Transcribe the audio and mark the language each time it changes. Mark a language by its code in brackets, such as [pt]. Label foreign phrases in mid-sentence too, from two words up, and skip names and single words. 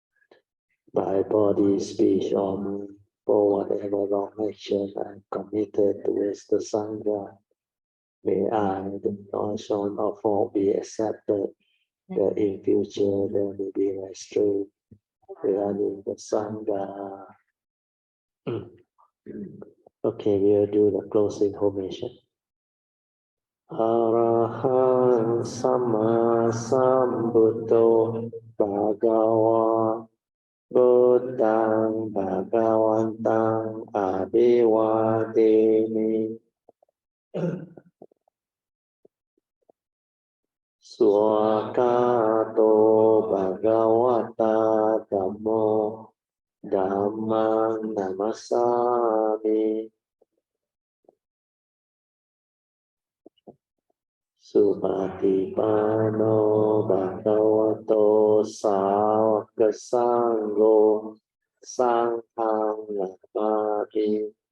[en] By body, speech, or mind, for whatever wrong action I committed towards the Sangha, may I, the notion of fault, be accepted, that in future there may be restraint regarding the Sangha. Okay, we'll do the closing formation. [pi] Arahang Sama Sambuddho Bhagava Buddhang Bhagavantang Abhivademi Swakato Bhagavata Dhammo Dhammang Namasami Supatipano Bhagavato Sāvaka Sangho Sanghang Namami.